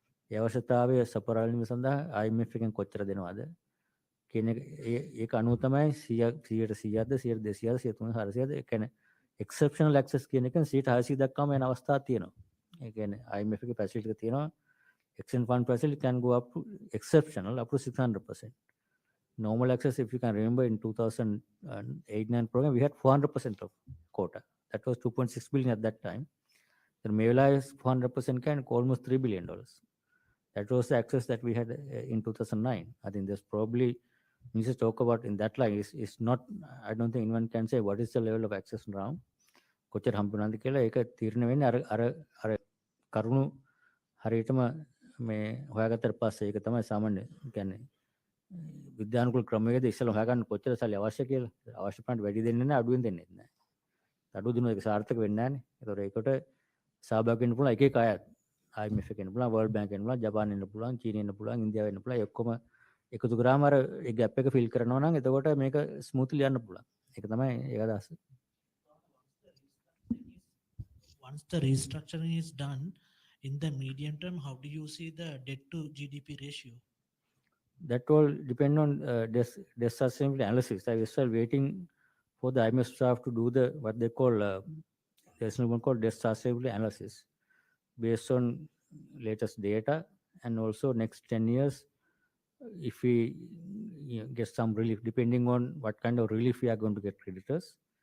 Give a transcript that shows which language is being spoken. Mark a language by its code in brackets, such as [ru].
[si] ඒ අවශ්‍යතාවය සපුරාලීම සඳහා IMF එකෙන් කොච්චර දෙනවද කියන ඒක අනුව තමයි 100%ද 100%ද 200ද 300ද ඒ කියන්නේ exceptional access කියන එකෙන් 600 දක්වාම යන අවස්ථා තියෙනවා. ඒ කියන්නේ IMF එකේ facility එක තියෙනවා. [en] Extension fund facility can go up to exceptional up to 600%. Normal access, if you can remember, in 2008-9 program we had 400% of quota. That was 2.6 billion at that time. The Mevla is 400% can almost $3 billion. That was the access that we had in 2009. I think there's probably we need to talk about in that line is not. I don't think anyone can say what is the level of access now. [si] කොච්චර හම්බුනාද කියලා ඒක තීරණය වෙන්නේ අර කරුණු හරියටම මේ හොයාගත්තට පස්සේ ඒක තමයි සාමාන්‍ය කියන්නේ විද්‍යානුකූල ක්‍රමයකද ඉස්සෙල්ලා හොයාගන්න කොච්චර සල්ලි අවශ්‍ය කියලා. අවශ්‍ය ප්‍රමාණයට වැඩි දෙන්නේ නැහැ, අඩුවෙන් දෙන්නේ නැහැ. අඩු දිනුවා ඒක සාර්ථක වෙන්නේ නැහැ නේ. ඒතකොට ඒකට සහභාගී වෙන්න පුළුවන් එක එක අයත්. IMF එකෙන් පුළුවන්, World Bank එකෙන් පුළුවන්, ජපාන් එන්න පුළුවන්, චීනෙ එන්න පුළුවන්, ඉන්දියාව එන්න පුළුවන්. ඒ ඔක්කොම එකතු කරාම අර ඒ ગેප් එක ෆිල් කරනවා නම් එතකොට මේක ස්මූත්ලි යන්න පුළුවන්. ඒක තමයි ඒක අදහස. [en] Once the restructuring is done, in the medium term, how do you see the debt to GDP ratio? That all depend on debt sustainability analysis. I was still waiting for the IMF staff to do the what they call there's one called debt sustainability analysis based on latest data, and also next 10 years if we get some relief depending on what kind of relief we are going to get creditors.